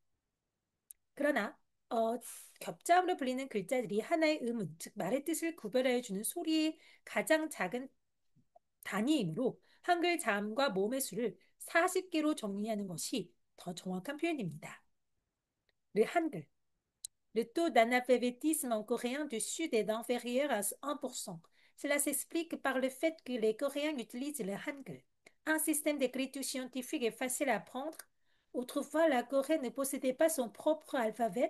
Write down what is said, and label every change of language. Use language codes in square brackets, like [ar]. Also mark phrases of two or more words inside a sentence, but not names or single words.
[ko] 그러나 겹자음으로 불리는 글자들이 하나의 음운, 즉 말의 뜻을 구별하여 주는 소리의 가장 작은 단위이므로 한글 자음과 모음의 수를 40개로 정리하는 것이 더 정확한 표현입니다. [fr] 한글 Le taux d'analphabétisme en coréen du Sud est inférieur à 1%. Cela s'explique par le fait que les Coréens utilisent le Hangul, un système d'écriture scientifique et facile à apprendre. Autrefois, la Corée ne possédait pas son propre alphabet.